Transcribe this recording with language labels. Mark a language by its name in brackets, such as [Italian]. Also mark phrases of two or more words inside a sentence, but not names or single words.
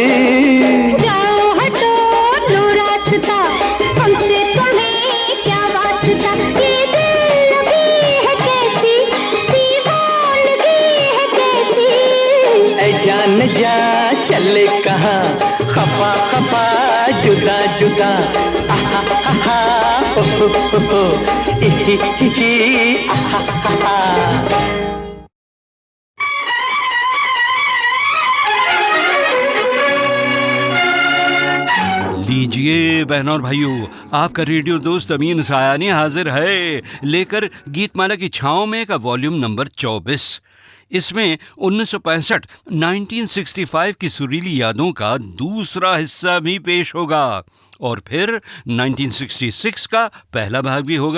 [Hindi] जाओ हटो लो रास्ता, हमसे तुम्हें क्या वास्ता, ये दिल लगी है कैसी, दीवानगी है कैसी। ऐ जान जा चले कहाँ, खफा खफा जुदा जुदा। आहा आहा हो हो, इही इही आहा आहा। लीजिए बहनों और भाइयों, आपका रेडियो दोस्त अमीन सायानी हाजिर है लेकर गीतमाला की छाँव में का [English] volume number [Hindi] 24। इसमें 1965 1965 की सुरीली यादों का दूसरा हिस्सा भी पेश होगा और फिर 1966 का पहला भाग भी होगा।